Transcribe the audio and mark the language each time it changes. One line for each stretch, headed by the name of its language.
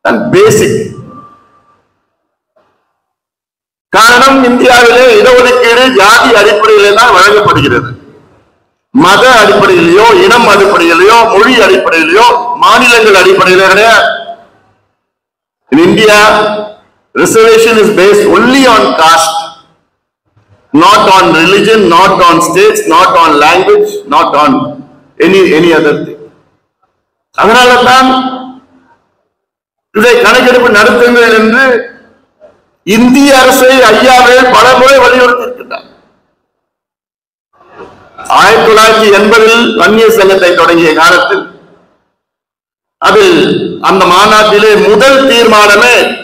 Tamil: பேசிக் காரணம், இந்தியாவிலே இடஒதுக்கீடு ஜாதி அடிப்படையிலே தான் வழங்கப்படுகிறது. மத அடிப்படையிலேயோ, இனம் அடிப்படையிலேயோ, மொழி அடிப்படையிலேயோ, மாநிலங்கள் அடிப்படையிலே கிடையாது.
English: In India, reservation is based only on caste, not on religion, not on states, not on language, not on any other thing.
Tamil: அதனால்தான் இதை கணக்கெடுப்பு நடத்துங்கள் என்று இந்திய அரசை ஐயாவே பல முறை வலியுறுத்தி இருக்கின்றார். 1980 வன்னியர் சங்கத்தை தொடங்கிய காலத்தில் அதில் அந்த மாநாட்டிலே முதல் தீர்மானமே